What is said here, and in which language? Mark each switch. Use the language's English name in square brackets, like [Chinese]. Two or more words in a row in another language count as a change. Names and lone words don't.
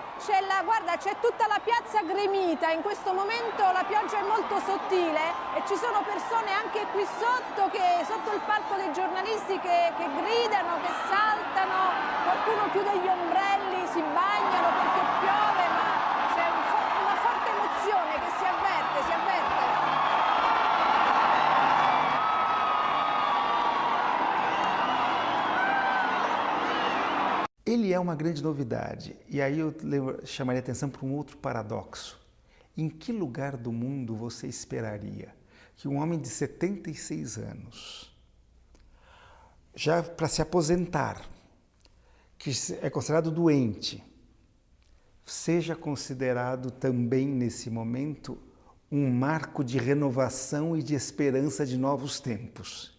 [Italian] Guarda, c'è tutta la piazza gremita, in questo momento la pioggia è molto sottile e ci sono persone anche qui sotto il palco dei giornalisti che gridano, che saltano, qualcuno chiude gli ombrelli, si bagnano perché piove, ma c'è una forte emozione che si avverte. [Portuguese] Ele é uma grande novidade, e aí eu chamaria atenção para um outro paradoxo. Em que lugar do mundo você esperaria que um homem de 76 anos, já para se aposentar, que é considerado doente, seja considerado também nesse momento um marco de renovação e de esperança de novos tempos?